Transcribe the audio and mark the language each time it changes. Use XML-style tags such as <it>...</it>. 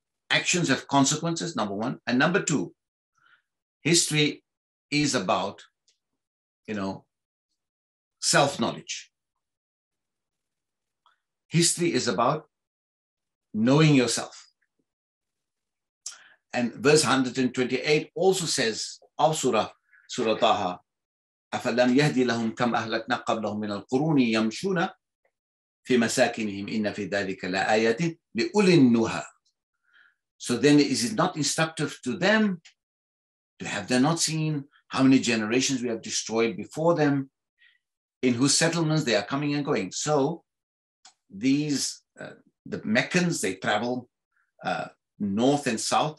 <en>Actions have consequences, number one. And number two, history is about, self-knowledge. History is about knowing yourself. And verse 128 also says of Surah Taha,</en> <ar>أَفَلَمْ يَهْدِ لَهُمْ كَمْ أَهْلَكْنَا قَبْلَهُم مِنَ الْقُرُونِ يَمْشُونَ فِي مَسَاكِنِهِمْ إِنَّ فِي ذَلِكَ لَآيَاتٍ لِأُولِي النُّهَى.</ar> <en>So then is it not instructive to them? Have they not seen how many generations we have destroyed before them, in whose settlements they are coming and going? So these, the Meccans, they travel north and south.</en>